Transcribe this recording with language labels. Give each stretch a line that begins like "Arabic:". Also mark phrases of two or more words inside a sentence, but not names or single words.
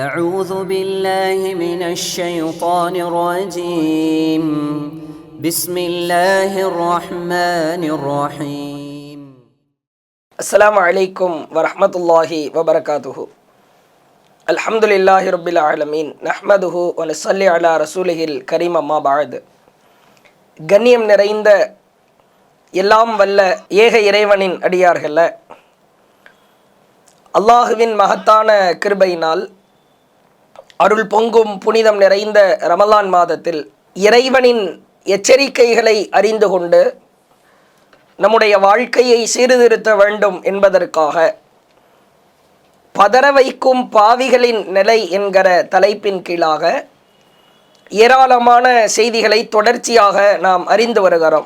Arabic: أعوذ بالله من الشيطان الرجيم بسم الله الرحمن الرحيم السلام عليكم ورحمة الله وبركاته الحمد لله رب العالمين نحمده ونصلي على رسوله الكريم أما بعد
Tamil: கண்ணியம் நிறைந்த எல்லாம் வல்ல ஏக இறைவனின் அடியார்கள அல்லாஹுவின் மகத்தான கிருபையினால் அருள் பொங்கும் புனிதம் நிறைந்த ரமலான் மாதத்தில் இறைவனின் எச்சரிக்கைகளை அறிந்து கொண்டு நம்முடைய வாழ்க்கையை சீர்திருத்த வேண்டும் என்பதற்காக பதற வைக்கும் பாவிகளின் நிலை என்கிற தலைப்பின் கீழாக ஏராளமான செய்திகளை தொடர்ச்சியாக நாம் அறிந்து வருகிறோம்.